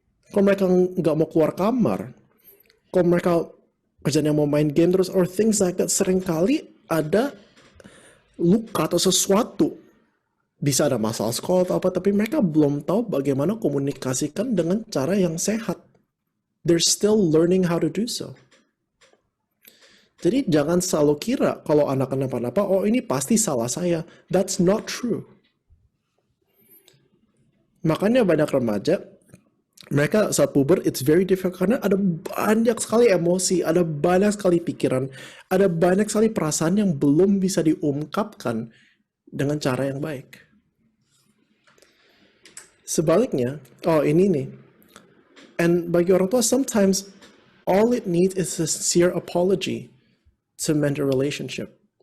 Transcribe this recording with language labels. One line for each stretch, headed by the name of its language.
Indonesian: Kalau mereka nggak mau keluar kamar, kalau mereka kerjanya mau main game terus,
English: or things like that,
Indonesian: seringkali ada luka atau sesuatu. Bisa ada masalah sekolah atau apa, tapi mereka belum tahu bagaimana komunikasikan dengan cara yang sehat.
English: They're still learning how to do so.
Indonesian: Jadi jangan selalu kira kalau anak kenapa-napa, oh ini pasti salah saya.
English: That's not true.
Indonesian: Makanya banyak remaja, mereka saat puber,
English: it's very difficult
Indonesian: karena ada banyak sekali emosi, ada banyak sekali pikiran, ada banyak sekali perasaan yang belum bisa diungkapkan dengan cara yang baik. Sebaliknya, oh ini nih.
English: And
Indonesian: bagi orang tua,
English: sometimes all it needs is a sincere apology to mend a relationship.